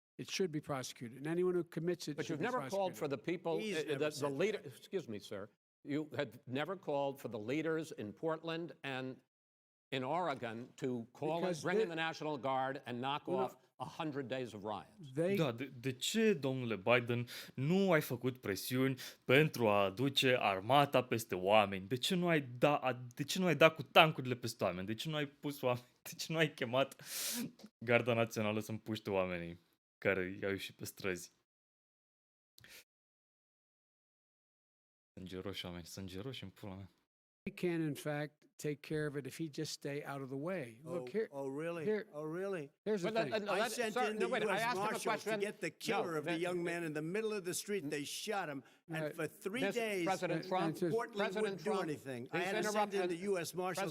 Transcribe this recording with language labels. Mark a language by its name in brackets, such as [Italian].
[English] It should be prosecuted, and anyone who commits it. But should you've be never prosecuted. called for the people, the leader. Excuse me, sir. You had never called for the leaders in Portland and in Oregon to bring in the National Guard and knock off 100 days of riots. [Romanian] De ce, domnule Biden, nu ai făcut presiuni pentru a aduce armata peste oameni? De ce nu ai dat cu tancurile peste oameni? De ce nu ai pus oameni? De ce nu ai chemat Garda Națională să împuște oamenii care i-au ieșit pe străzi? Sângeroși oameni, sângeroși în pula mea. [English] He can, in fact, take care of it if he just stay out of the way. Look here. Oh, really? Really? Here's the thing. I sent in the U.S. Marshals to get the killer of the young man in the middle of the street. They shot him, and for 3 days, President Trump, Portland wouldn't do anything. I had to send in the U.S. Marshals.